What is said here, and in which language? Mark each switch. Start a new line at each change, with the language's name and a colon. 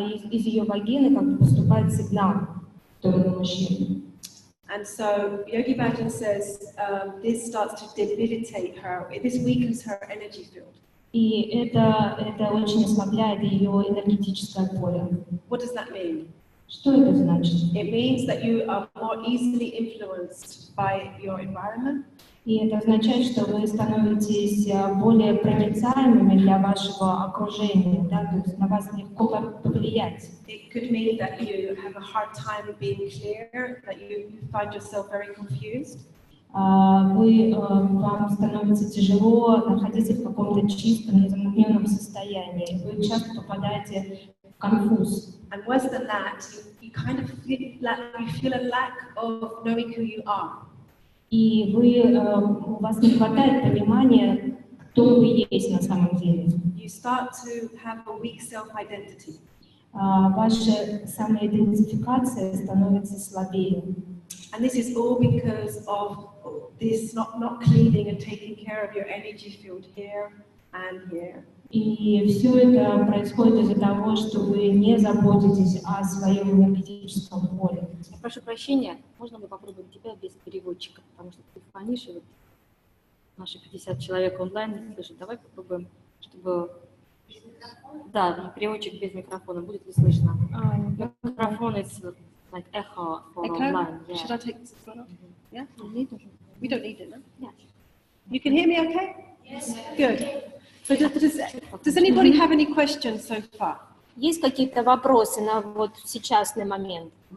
Russian: из ее вагины как бы поступает сигнал в сторону мужчины.
English: And so Yogi Bhajan says this starts to debilitate her. This weakens her energy field.
Russian: И это очень ослабляет ее энергетическое поле.
English: What does that mean?
Russian: Что это значит?
English: It means that you are more easily influenced by your environment.
Russian: И это означает, что вы становитесь более проницаемыми для вашего окружения, да, то есть на вас легко повлиять.
English: It could mean that you have a hard time being clear, that you find yourself very confused.
Russian: Вам становится тяжело находиться в каком-то чистом, незамутненном состоянии. Вы часто попадаете в конфуз.
English: And worse than that, you kind of feel a lack of knowing who you are.
Russian: И у вас не хватает понимания, кто вы есть на самом деле.
English: You start to have a weak self-identity.
Russian: Ваша самоидентификация становится слабее.
English: And this is all because of this not cleaning and taking care of your energy field here and here.
Russian: И все это происходит из-за того, что вы не заботитесь о своем энергетическом поле. Я прошу прощения, можно мы попробуем тебя без переводчика, потому что ты фонишь, и вот наши 50 человек онлайн не слышат. Давай попробуем, чтобы... Да, переводчик без микрофона, будет ли слышно?
English: Микрофон is like echo for online. Yeah. Should I take this one off? Yeah? We don't need it, no? Yeah. You can hear me okay? Yes. Good. So does anybody have any questions so far?
Russian: Есть какие-то вопросы на вот сейчасный момент?